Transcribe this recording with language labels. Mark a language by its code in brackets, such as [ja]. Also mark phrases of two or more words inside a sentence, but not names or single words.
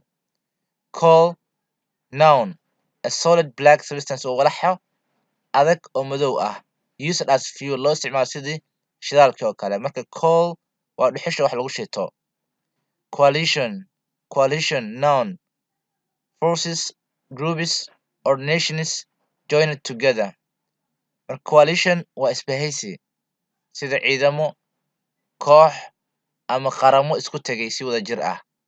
[en] Coal, noun, a solid black substance [so] oo walaxa adag oo madow ah, [en] used as fuel, [so] loo isticmaalo sidii shidaalkii oo kale. Marka coal waa dhuxusha wax lagu shito. [en] Coalition, noun, forces, groups, or nations joined together. [so] Marka coalition waa isbahaysi, sida ciidamo, koox, ama qaramo isku tegay si wada jir ah.